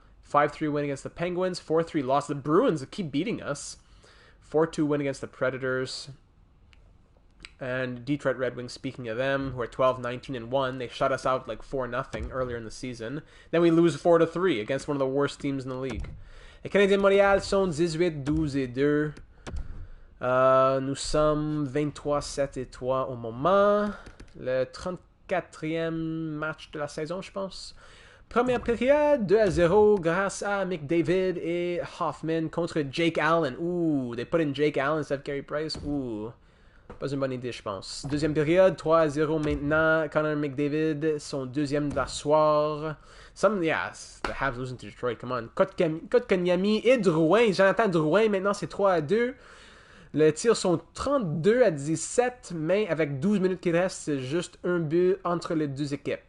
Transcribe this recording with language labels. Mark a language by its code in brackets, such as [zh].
[en] 5-3 win against the Penguins. 4-3 loss. The Bruins keep beating us. 4-2 win against the Predators. And Detroit Red Wings, speaking of them, who are 12-19-1, they shut us out like 4-0 earlier in the season. Then we lose 4-3 against one of the worst teams in the league. [fr] Les Canadiens de Montréal sont 18-12-2. Nous sommes 23-7-3 au moment. Le 34e match de la saison, je pense. Première période, 2-0 grâce à McDavid et Hoffman contre Jake Allen. [en] Ooh, they put in Jake Allen instead of Carey Price. [fr] Ooh, pas une bonne idée, je pense. Deuxième période, 3-0 maintenant. Connor McDavid, son deuxième de la soirée. [en] Yeah, the Habs losing to Detroit, come on. [fr] Kotkaniemi et Drouin. Jonathan Drouin, maintenant c'est 3-2. Les tirs sont 32-17, mais avec 12 minutes qui restent, c'est juste un but entre les deux équipes.